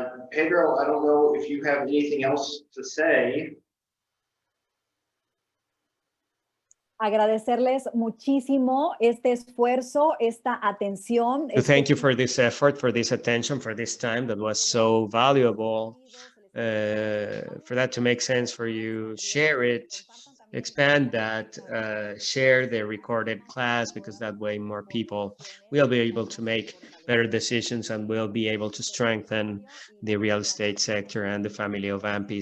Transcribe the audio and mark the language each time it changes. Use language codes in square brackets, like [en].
[en] Pedro, I don't know if you have anything else to say. [es] Agradecerles muchísimo este esfuerzo, esta atención. [en] Thank you for this effort, for this attention, for this time that was so valuable. For that to make sense for you, share it, expand that, share the recorded class, because that way more people will be able to make better decisions and will be able to strengthen the real estate sector and the family of AMPI.